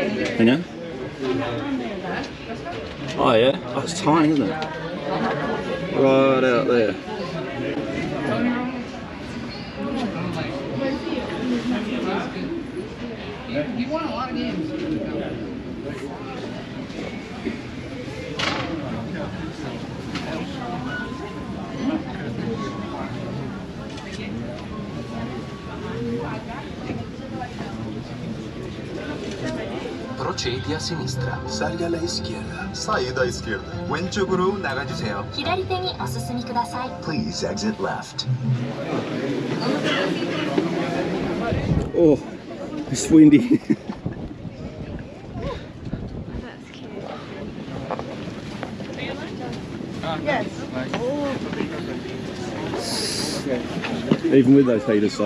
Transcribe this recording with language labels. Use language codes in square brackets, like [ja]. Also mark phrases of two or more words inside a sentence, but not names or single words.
[en] Can you? Oh yeah? Oh, it's tiny, isn't it? Right out there. You won a lot of games. [it] Procedi a sinistra. [es] Salga alla izquierda. [pt] Saída à esquerda. [ko] 왼쪽으로 나가주세요. [ja] 左手にお進みください。 [en] Please exit left. Oh, it's windy. That's cute. Yes. Even with those heaters, so